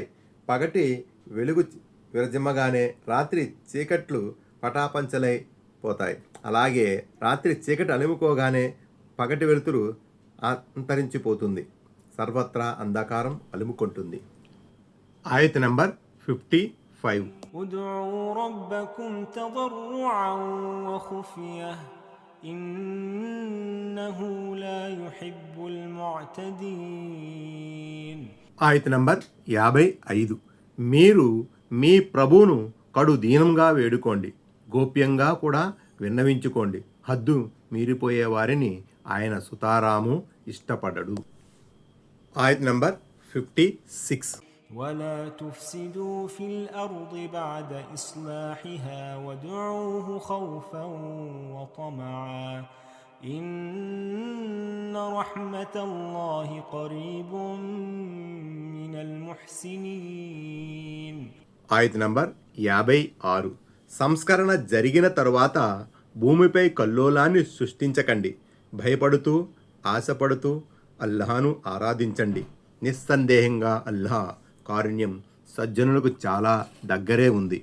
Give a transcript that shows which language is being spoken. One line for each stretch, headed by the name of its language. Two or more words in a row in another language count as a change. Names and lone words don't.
Telugu: పగటి వెలుగు విరజిమ్మగానే రాత్రి చీకట్లు పటాపంచలై పోతాయి. అలాగే రాత్రి చీకటి అలుముకోగానే పగటి వెలుతురు అంతరించిపోతుంది, సర్వత్రా అంధకారం అలుముకుంటుంది. ఆయత్ నంబర్ 55.
Arabic: ادعوا ربكم تضرعا وخفية إنه لا يحب المعتدين.
Telugu: ఆయత్ నంబర్ 55. మీరు మీ ప్రభువును కడు దీనంగా వేడుకోండి, గోప్యంగా కూడా విన్నవించుకోండి. హద్దు మీరిపోయే వారిని ఆయన సుతారాము ఇష్టపడడు. ఆయత్ నంబర్ 56.
Arabic: ولا تفسدوا في الأرض بعد إصلاحها وادعوه خوفا وطمعا إن رحمة الله قريب من المحسنين.
Telugu: ఆయత్ నంబర్ 56. సంస్కరణ జరిగిన తరువాత భూమిపై కల్లోలాన్ని సృష్టించకండి. భయపడుతూ, ఆశపడుతూ అల్లాహ్ను ఆరాధించండి. నిస్సందేహంగా అల్లాహ్ కారుణ్యం సజ్జనులకు చాలా దగ్గరే ఉంది.